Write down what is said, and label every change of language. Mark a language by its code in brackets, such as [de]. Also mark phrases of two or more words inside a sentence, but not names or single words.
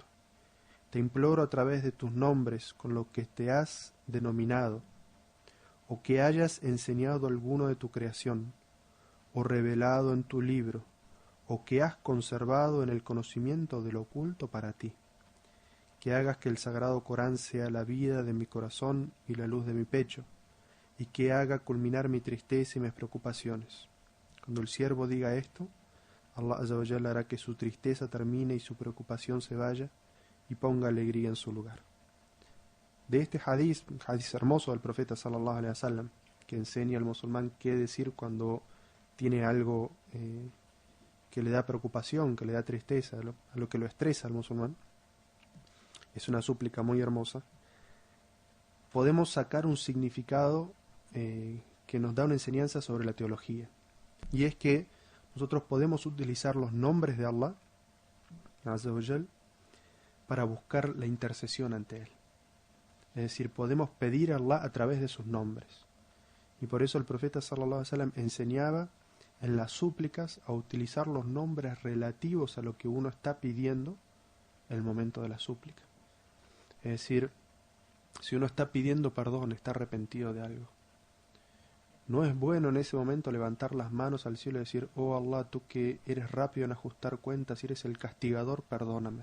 [es] Te imploro a través de tus nombres con los que te has denominado, o que hayas enseñado alguno de tu creación, o revelado en tu libro, o que has conservado en el conocimiento de lo oculto para ti, que hagas que el sagrado Corán sea la vida de mi corazón y la luz de mi pecho, y que haga culminar mi tristeza y mis preocupaciones. Cuando el siervo diga esto, Allah [ar] عز وجل [es] hará que su tristeza termine y su preocupación se vaya, y ponga alegría en su lugar. De este hadith hermoso del profeta [ar] صلى الله عليه وسلم, [es] que enseña al musulmán qué decir cuando tiene algo que le da preocupación, que le da tristeza, a lo que lo estresa al musulmán, es una súplica muy hermosa. Podemos sacar un significado que nos da una enseñanza sobre la teología, y es que nosotros podemos utilizar los nombres de Allah [ar] عز وجل [es] para buscar la intercesión ante Él. Es decir, podemos pedir a Allah a través de sus nombres. Y por eso el profeta [ar] صلى الله عليه وسلم [es] enseñaba en las súplicas a utilizar los nombres relativos a lo que uno está pidiendo en el momento de la súplica. Es decir, si uno está pidiendo perdón, está arrepentido de algo, no es bueno en ese momento levantar las manos al cielo y decir: oh Allah, tú que eres rápido en ajustar cuentas y eres el castigador, perdóname.